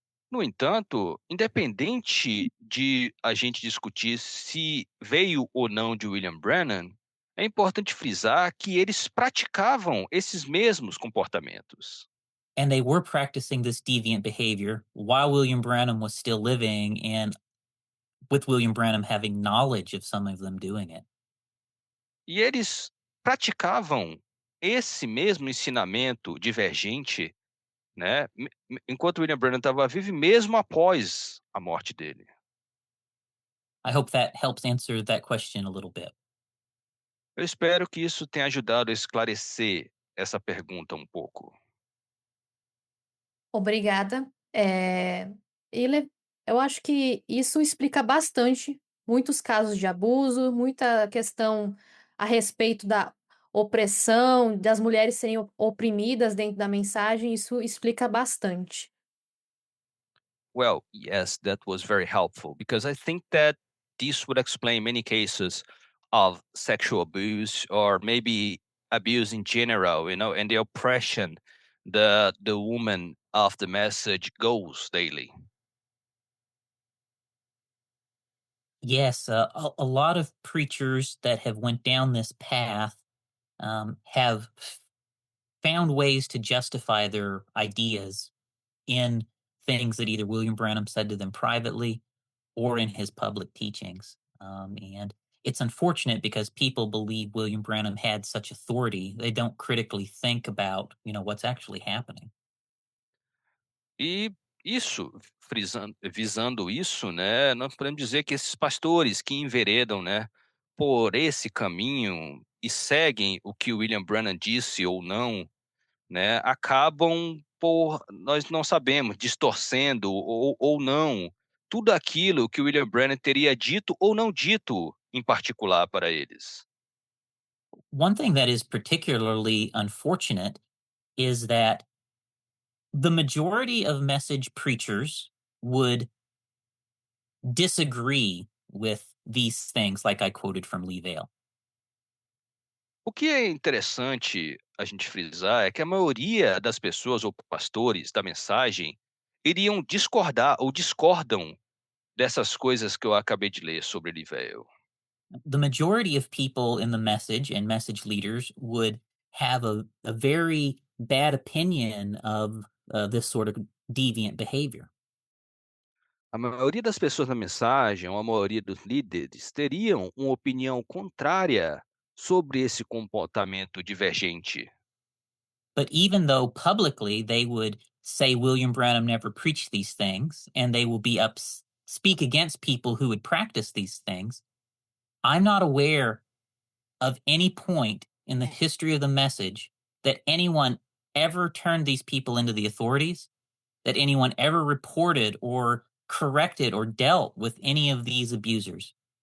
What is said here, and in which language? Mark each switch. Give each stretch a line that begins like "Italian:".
Portuguese: No entanto, independente de a gente discutir se veio ou não de William Branham, é importante frisar que eles praticavam esses mesmos comportamentos.
English: And they were practicing this deviant behavior while William Branham was still living, and with William Branham having knowledge of some of them doing it.
Portuguese: E eles praticavam esse mesmo ensinamento divergente, né, enquanto William Branham estava vivo, e mesmo após a morte dele.
English: I hope that helps answer that question a little bit.
Portuguese: Eu espero que isso tenha ajudado a esclarecer essa pergunta um pouco. Obrigada. Ele eu acho que isso explica bastante muitos casos de abuso, muita questão a respeito da opressão, das mulheres serem oprimidas dentro da mensagem, isso explica bastante.
English: Well, yes, that was very helpful because I think that this would explain many cases of sexual abuse or maybe abuse in general, and the oppression the woman of the message goes daily. Yes, a lot of preachers that have went down this path have found ways to justify their ideas in things that either William Branham said to them privately or in his public teachings. And it's unfortunate because people believe William Branham had such authority, they don't critically think about, what's actually happening.
Portuguese: E isso, visando isso, né, nós podemos dizer que esses pastores que enveredam, né, por esse caminho e seguem o que William Branham disse ou não, né, acabam por, nós não sabemos, distorcendo ou não tudo aquilo que William Branham teria dito ou não dito em particular para eles.
English: One thing that is particularly unfortunate is that the majority of message preachers would disagree with these things, like I quoted from Lee Vale.
Portuguese: O que é interessante a gente frisar é que a maioria das pessoas ou pastores da mensagem iriam discordar ou discordam dessas coisas que eu acabei de ler sobre Liveo.
English: The majority of people in the message and message leaders would have a very bad opinion of this sort of deviant behavior.
Portuguese: A maioria das pessoas na mensagem, ou a maioria dos líderes, teriam uma opinião contrária sobre esse comportamento divergente.
English: But even though publicly they would say William Branham never preached these things, and they will be speak against people who would practice these things, I'm not aware of any point in the history of the message that anyone ever turned these people into the authorities, that anyone ever reported or corrected or dealt with any of these abusers.